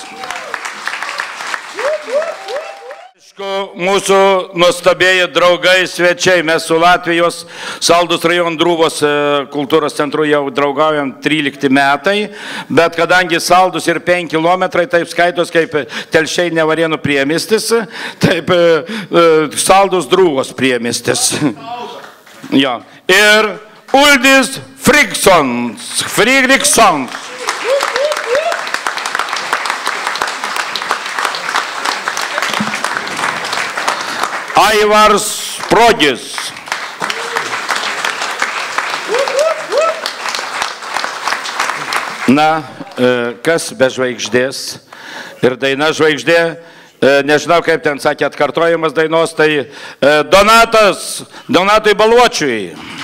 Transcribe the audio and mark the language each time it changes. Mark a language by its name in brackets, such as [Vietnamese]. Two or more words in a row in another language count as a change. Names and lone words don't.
[Lithuanian] Mūsų nuostabėjai draugai, svečiai, mes su Latvijos Saldus rajon Drūvos kultūros centru jau draugaujam 13 metai, bet kadangi Saldus ir 5 kilometrai, taip skaitos kaip Telšiai Nevarėnų priemiestis, taip Saldus Drūvos priemiestis. Ja. Ir Uldis Frigriksson. Aivars Progis. Na, kas be žvaigždės ir daina žvaigždė, nežinau kaip ten sakė atkartojimas dainos, tai Donatui Baluočiui.